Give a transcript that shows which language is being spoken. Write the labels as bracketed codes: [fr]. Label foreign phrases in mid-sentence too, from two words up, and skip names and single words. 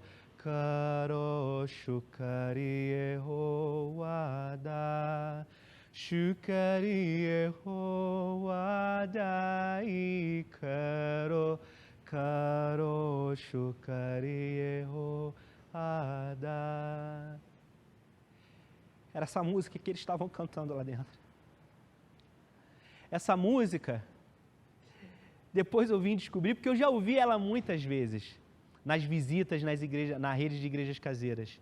[sw] Karo Shukari Yehovah da Shukari Yehovah dai Karo Karo Shukari Yehovah da. [pt] Era essa música que eles estavam cantando lá dentro. Essa música, depois eu vim descobrir, porque eu já ouvi ela muitas vezes nas visitas nas igrejas, na rede de igrejas caseiras.